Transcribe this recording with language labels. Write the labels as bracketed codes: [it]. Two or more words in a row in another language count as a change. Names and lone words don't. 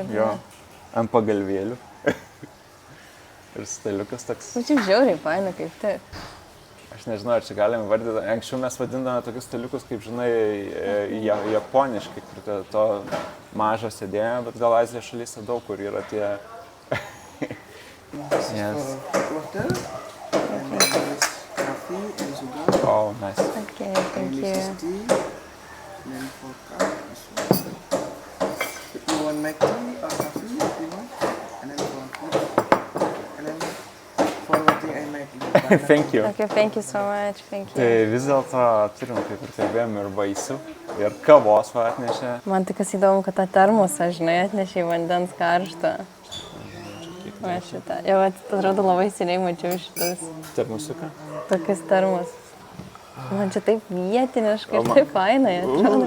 [lt] Sėdėm, jo, ant pagalvėlių. Ir staliukas toks. Čia žiauriai faina kaip tai. aš nežinau, ar čia galime vardyti, anksčiau mes vadindame tokius staliukus, kaip žinai, japoniškai, kur to mažo sėdėjome, bet gal Azijos šalyse daug kur yra tie... [en] Yes. Water. And then there is coffee and sugar. Oh, nice. Okay, thank And you. this is tea. And then 4 cups. If you want milk tea or coffee, if you want. And then 1 cup. And then for one thing I make banana. Thank you. Okay, thank you so much, thank [lt] Tai [en] you. [lt] vis dėlto turim, kaip ir kalbėjom, ir vaisių, ir kavos va atnešė. Man tik kas įdomu, kad tą termosą, žinai, atnešė vandens karštą. Va šitą. Jau atrodo labai seniai mačiau šitas Termusiuką. tokius termus. Man čia taip vietiniškai, taip fainai atrodo.